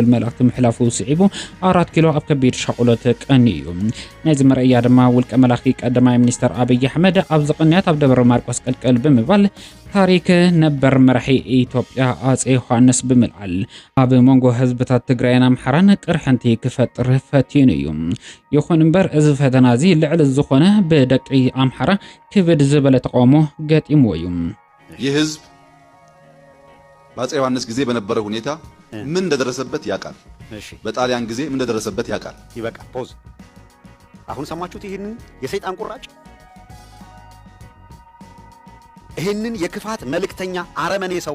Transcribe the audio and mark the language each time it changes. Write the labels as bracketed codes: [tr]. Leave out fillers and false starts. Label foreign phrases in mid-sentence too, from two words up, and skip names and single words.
[ti] መልእኽቲ ምሕላፉ ስዒቡ 4 ኪሎ ኣብ ከቢድ ሸቁሎት ቀኒ እዩ ነዚ መርአያ ድማ ውልቀ መላኺ ቀዳማይ ሚኒስተር አብይ አሕመድ ኣብ ዝቕንያት ኣብ ደብረ ማርቆስ ቀልቀል ብምባል ታሪክ ነበር መራሒ ኢትዮጵያ አፄ ዮሐንስ ብምልዓል ኣብ መንጎ ህዝብታት ትግራይን ኣምሓራን ቅርሕንቲ ክፈጥር ፈቲኑ እዩ ይኹን እምበር እዚ ፈተና እዚ ልዕል ዝኾነ በደቂ አምሓራ ክብድ ዝበለ ተቃውሞ ገጢምዎ እዩ [am] ይህ ህዝብ በአፄ ዮሐንስ ጊዜ በነበረ ሁኔታ ምን እንደደረሰበት ያውቃል በጣሊያን ጊዜ ምን እንደደረሰበት ያውቃል ይበቃ ፖዝ አሁን ሰማችሁት ይሄንን የሰይጣን ቁራጭ ይሄንን የክፋት መልእክተኛ አረመኔ ሰው